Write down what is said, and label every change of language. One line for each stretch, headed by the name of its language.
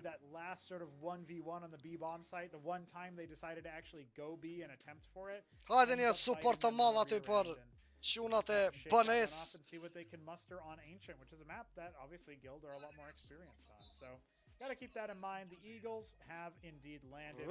English: That last sort of 1v1 on the B bomb site, the one time they decided to actually go B and attempt for it.
Albanian: Hajde një support të madh aty për çunat e BNS.
English: See what they can muster on Ancient, which is a map that obviously Guild are a lot more experienced on. So gotta keep that in mind. The Eagles have indeed landed.